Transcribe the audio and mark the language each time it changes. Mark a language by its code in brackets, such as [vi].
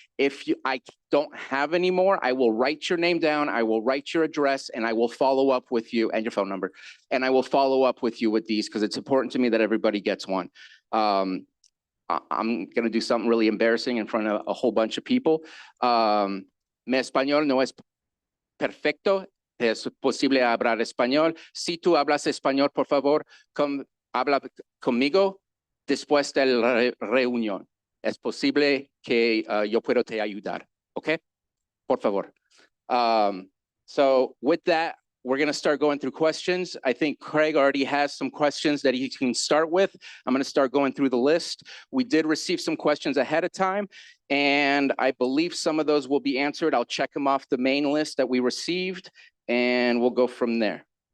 [en] If I don't have any more, I will write your name down. I will write your address and I will follow up with you and your phone number. And I will follow up with you with these because it's important to me that everybody gets one. I'm going to do something really embarrassing in front of a whole bunch of people. [es] Mi español no es perfecto. Es posible hablar español. Si tú hablas español, por favor, habla conmigo después de la reunión. Es posible que yo pueda te ayudar. Okay? Por favor. [en] So with that, we're going to start going through questions. I think Craig already has some questions that he can start with. I'm going to start going through the list. We did receive some questions ahead of time, and I believe some of those will be answered. I'll check them off the main list that we received, and we'll go from there.